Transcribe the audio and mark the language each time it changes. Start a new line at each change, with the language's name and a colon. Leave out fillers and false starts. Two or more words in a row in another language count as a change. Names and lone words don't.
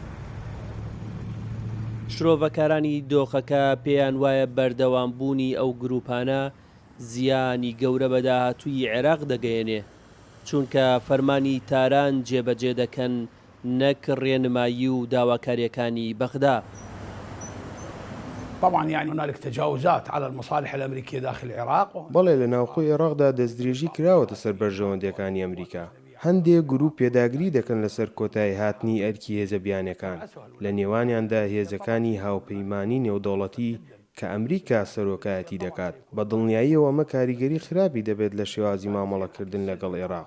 Central Kurdish: شرۆڤەکارانی دۆخەکە پێیان وایە بەردەوامبوونی ئەو گروپانە زیانی گەورە بە داهاتووی عێراق دەگەیەنێ، چونکە فەرمانی تاران جێبەجێ دەکەن نەک ڕێنمایی و داواکاریەکانی بەغدا.
Arabic: طبعا يعني هنالك تجاوزات على المصالح الأمريكية داخل العراق.
Central Kurdish: بەڵێ لە ناوخۆی عێراقدا دەستدرێژی کراوەتە سەر بەرژەوەندەکانی ئەمریکا. هەندێک گروپ پێداگری دەکەن لەسەر کۆتایی هاتنی ئەرکی هێزە بیانەکان، لە نێوانیاندا هێزەکانی هاوپەیمانی نێودەوڵەتی کە ئەمریکا سەرۆکایەتی دەکات. بە دڵنیاییەوە ئەمە کاریگەری خراپی دەبێت لە شێوازی مامەڵەکردن لەگەڵ عێراق.